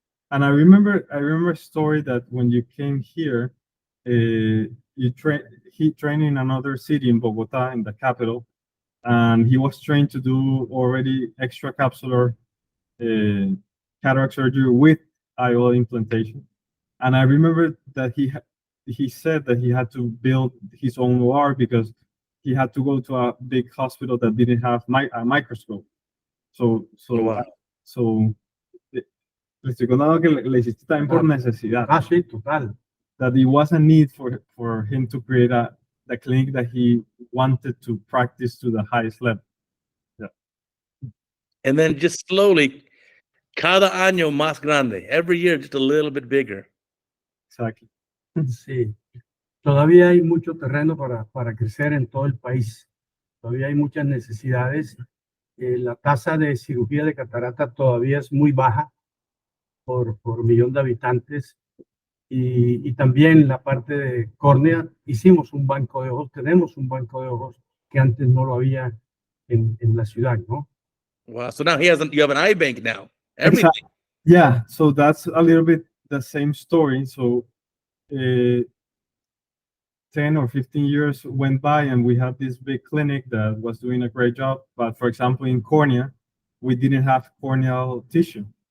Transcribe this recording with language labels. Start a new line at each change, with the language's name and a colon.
English: And I remember a story that when you came here, he trained in another city in Bogota, in the capital, and he was trained to do already extracapsular cataract surgery with IOL implantation. And I remember that he said that he had to build his own OR because he had to go to a big hospital that didn't have a microscope. So Wow.
Spanish: le estoy contando que le hiciste también por necesidad. Sí, total.
English: That it was a need for him to create the clinic that he wanted to practice to the highest level. Yeah. And then just slowly,
Spanish: cada año más grande.
English: Every year, just a little bit bigger. Exactly.
Spanish: Sí. Todavía hay mucho terreno para crecer en todo el país. Todavía hay muchas necesidades. La tasa de cirugía de catarata todavía es muy baja por millón de habitantes. Y también la parte de córnea, hicimos un banco de ojos, tenemos un banco de ojos que antes no lo había en la ciudad, ¿no?
English: Wow. So now you have an eye bank now. Everything. Yeah, so that's a little bit the same story. So 10 or 15 years went by and we had this big clinic that was doing a great job. But for example, in cornea, we didn't have corneal tissue.